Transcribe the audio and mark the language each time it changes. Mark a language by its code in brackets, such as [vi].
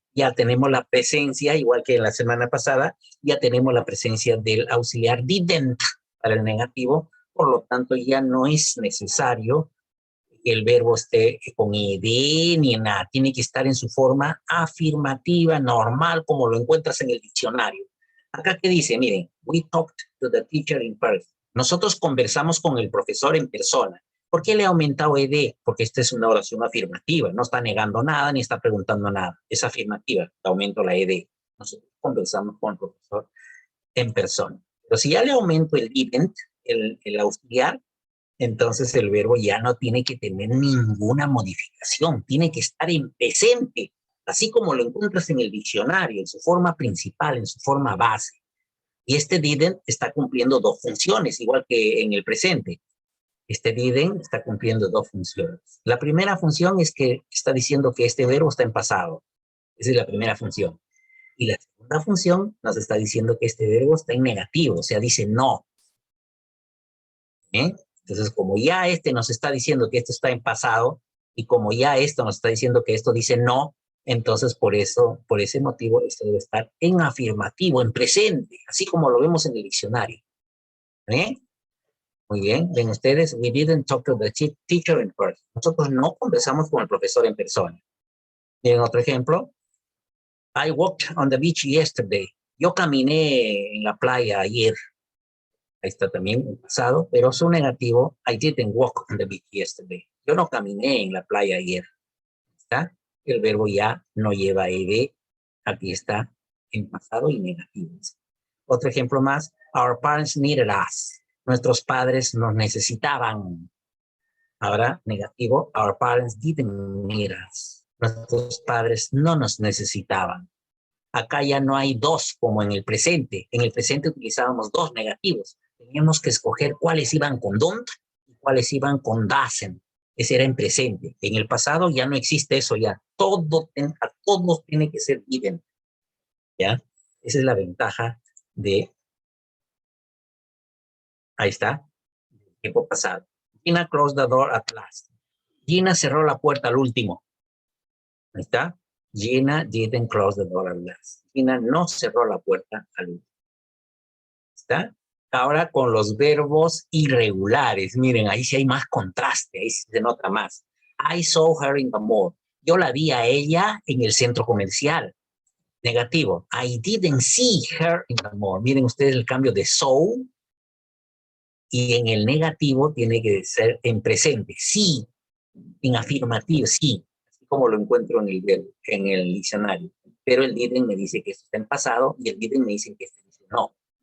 [es] Ya tenemos la presencia, igual que la semana pasada, ya tenemos la presencia del auxiliar didn't para el negativo. Por lo tanto, ya no es necesario que el verbo esté con ed ni nada. Tiene que estar en su forma afirmativa, normal, como lo encuentras en el diccionario. Acá que dice, miren, [en] we talked to the teacher in person. [es] Nosotros conversamos con el profesor en persona. ¿Por qué le he aumentado ed? Porque esta es una oración afirmativa. No está negando nada ni está preguntando nada. Es afirmativa. Le aumento la ed. Nosotros conversamos con el profesor en persona. Pero si ya le aumento el didn't, el auxiliar, entonces el verbo ya no tiene que tener ninguna modificación. Tiene que estar en presente, así como lo encuentras en el diccionario, en su forma principal, en su forma base. Y este didn't está cumpliendo 2 funciones, igual que en el presente. Este didn't está cumpliendo 2 funciones. La primera función es que está diciendo que este verbo está en pasado. Esa es la primera función. Y la segunda función nos está diciendo que este verbo está en negativo, o sea, dice no. Entonces, como ya nos está diciendo que esto está en pasado, y como ya esto nos está diciendo que esto dice no, entonces por ese motivo, esto debe estar en afirmativo, en presente, así como lo vemos en el diccionario. Muy bien, ven ustedes, [en] we didn't talk to the teacher in person. [es] Nosotros no conversamos con el profesor en persona. Miren otro ejemplo. [en] I walked on the beach yesterday. [es] Yo caminé en la playa ayer. Ahí está también el pasado, pero su negativo, [en] I didn't walk on the beach yesterday. [es] Yo no caminé en la playa ayer. ¿Está? El verbo ya no lleva ed. Aquí está en pasado y negativo. Otro ejemplo más. [en] Our parents needed us. [es] Nuestros padres nos necesitaban. Ahora, negativo. [en] Our parents didn't need us. [es] Nuestros padres no nos necesitaban. Acá ya no hay 2 como en el presente. En el presente utilizábamos 2 negativos. Teníamos que escoger cuáles iban con don't y cuáles iban con doesn't. Ese era en presente. En el pasado ya no existe eso ya. A todos tiene que ser given. ¿Ya? Esa es la ventaja de... Ahí está. El tiempo pasado. [en] Gina closed the door at last. [es] Gina cerró la puerta al último. Ahí está. [en] Gina didn't close the door at last. [es] Gina no cerró la puerta al último. ¿Está? Ahora con los verbos irregulares. Miren, ahí sí hay más contraste, ahí sí se nota más. [en] I saw her in the mall. [es] Yo la vi a ella en el centro comercial. Negativo. [en] I didn't see her in the mall. [es] Miren ustedes el cambio de saw. Y en el negativo tiene que ser en presente. Sí. En afirmativo, sí. Así como lo encuentro en el diccionario. Pero el didn't me dice que esto está en pasado y el didn't me dice que esto dice no.